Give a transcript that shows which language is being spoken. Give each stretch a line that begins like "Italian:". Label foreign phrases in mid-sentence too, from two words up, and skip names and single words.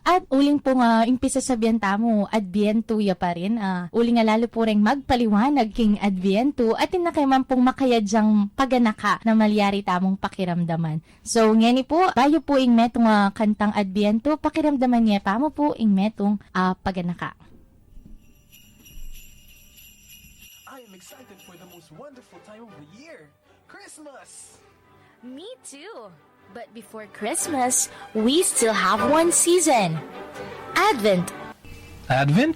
Pampanga: At uling pong impisa sabihan tamo, adbiento ya pa rin. Uling nga lalo po rin magpaliwanag king adbiento at tinakaiman pong makayadyang paganaka na malyari tamong pakiramdaman. So, ngeni po, bayo po ing metong kantang adbiento, pakiramdaman niya tamo po ing metong paganaka.
English: Excited for the most wonderful time of the year, Christmas! Me too! But before Christmas, we still have one season. Advent. Advent?